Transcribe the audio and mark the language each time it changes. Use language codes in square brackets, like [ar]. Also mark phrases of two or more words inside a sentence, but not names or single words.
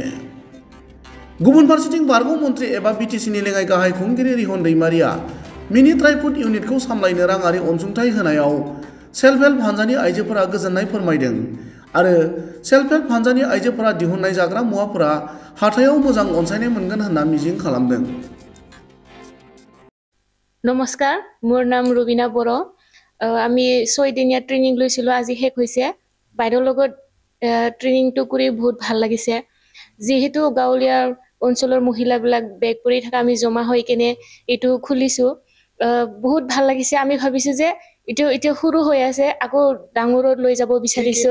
[brx] गुबुन फारसेथिं बारग' मन्त्रि एबा बिटिसिनि लेङाइ गाहाय खुंगिरि रिहन दैमारिया मिनि ट्राइफुड इउनिटखौ सामलायनो राङारि अनसुंथाइ होनायाव सेल्फ हेल्प हानजानि आइजोफोरा गोजोननाय फोरमायदों आरो सेल्फ हेल्प हानजानि आइजोफोरा दिहुननाय जाग्रा मुवाफोरा हाथायाव मोजां अनसायनाय मोनगोन होनना मिजिं खालामदों। [as] নমস্কাৰ, মোৰ নাম ৰুবিনা বৰ'। আমি 6 দিনীয়া ট্ৰেনিং লৈছিলো, আজি শেষ হৈছে। বাইদেউৰ লগত ট্ৰেনিংটো কৰি বহুত ভাল লাগিছে। যেহেতু গাঁৱলীয়া অঞ্চলৰ মহিলাবিলাক বেগ পৰি থকা আমি জমা হৈ কেনে এইটো খুলিছো, বহুত ভাল লাগিছে। আমি ভাবিছো যে এতিয়া সৰু হৈ আছে, আকৌ ডাঙৰত লৈ যাব বিচাৰিছো।